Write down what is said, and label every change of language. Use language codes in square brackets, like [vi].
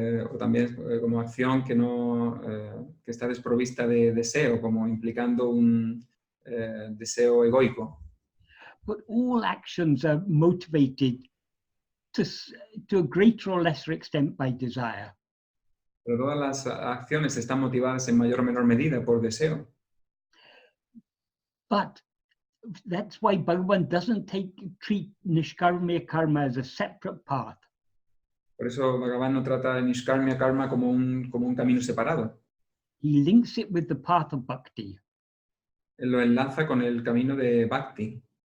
[es] O también como acción que está desprovista de deseo, como implicando un deseo egoico. [en] But all actions are motivated to a greater or lesser extent by desire. [es] Pero todas las acciones están motivadas en mayor o menor medida por deseo. [en] But that's why Bhagavan doesn't treat nishkarmya karma as a separate path. [es] Por eso Bhagavan no trata el nishkarmya karma como un camino separado. [en] He links it with the path of bhakti. [es] Él lo enlaza con el camino de bhakti.